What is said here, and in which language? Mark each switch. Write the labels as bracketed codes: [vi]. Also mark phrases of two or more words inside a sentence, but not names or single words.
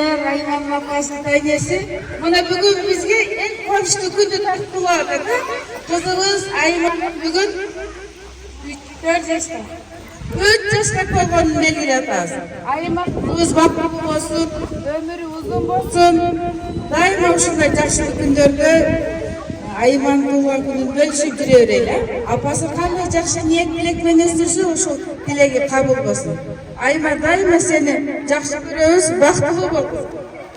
[kk] Айман апасының тәңесі. Мына бүгін бізге ең қуанышты күнді тартып болады. Қызымыз Айман бүгін 4 жаста. 4 жаста болғанын белгілеп атасыз. Айман қызымыз бақытты болсын, өмірі ұзын болсын. [ky] Дайыма ушундай жакшы күндөрдө Айман туган күнүн бөлүшүп жүрө берели. Апасы кандай жакшы ниет тилек менен издесе, ошол тилеги кабыл болсун. Айман дайыма сени жакшы көрөбүз, бактылуу бол.